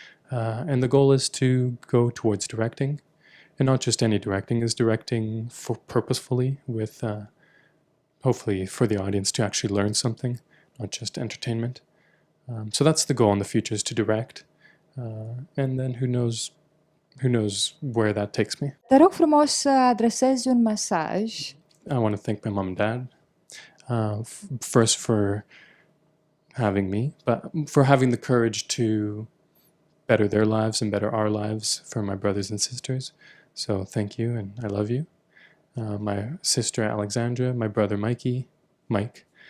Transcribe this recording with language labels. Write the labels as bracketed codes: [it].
[en] And the goal is to go towards directing, and not just any directing, is directing for purposefully with hopefully for the audience to actually learn something, not just entertainment. So that's the goal in the future, is to direct, and then who knows where that takes me. [ro] Te rog frumos să adresezi un mesaj. [en] I want to thank my mom and dad, first for having me, but for having the courage to better their lives and better our lives for my brothers and sisters. So thank you, and I love you. My sister Alexandra, my brother Mike.